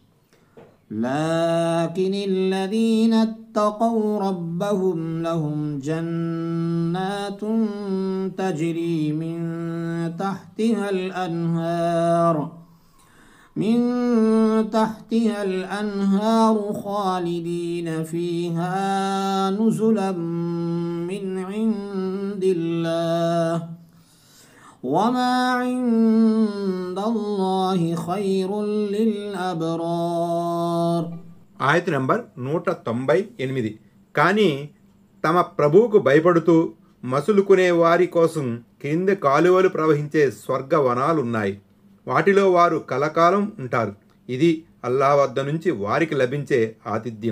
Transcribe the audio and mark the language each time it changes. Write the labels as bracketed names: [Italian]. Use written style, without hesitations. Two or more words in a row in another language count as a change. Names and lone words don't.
[Arabic] لكن الذين اتقوا ربهم لهم جنات تجري من تحتها الأنهار خالدين فيها نزلا من عند الله وما عند الله خير للأبرار. [Telugu] ఆయత్ నంబర్ 198. కానీ తమ ప్రభువుకు భయపడుతూ మసులుకునే వారి కోసం కింద కాలువలు ప్రవహించే స్వర్గవనాలున్నాయి. వాటిలో వారు కలకాలం ఉంటారు. ఇది అల్లాహ్ వద్ద నుంచి వారికి లభించే ఆతిథ్యం.